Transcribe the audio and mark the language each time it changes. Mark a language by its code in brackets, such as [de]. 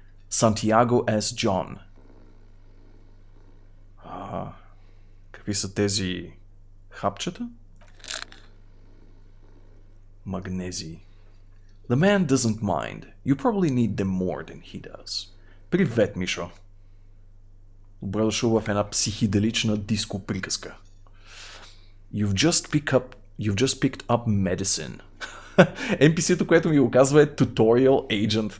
[en] Santiago S. John. [bg] Какви са тези хапчета? [en] Магнези. The man doesn't mind. You probably need them more than he does. [bg] Привет, Мишо. Добре дошъл в една психиделична диско приказка. [en] You've just picked up medicine. [bg] NPC-то, което ми го казва е Tutorial Agent.